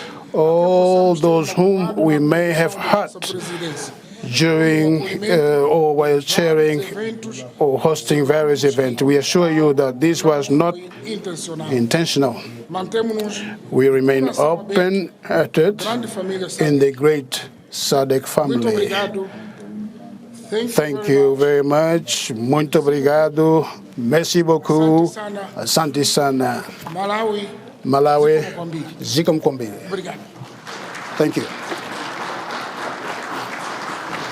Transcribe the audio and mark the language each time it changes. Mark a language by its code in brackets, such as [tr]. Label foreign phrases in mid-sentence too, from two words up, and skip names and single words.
[en] All those whom we may have hurt during or while chairing or hosting various events, we assure you that this was not intentional. We remain open-hearted in the great SADC family. Thank you very much. [pt] Muito obrigado. [fr] Merci beaucoup. [sw] Asante sana. [ny] Malawi. Ziko mkombile. [en] Thank you.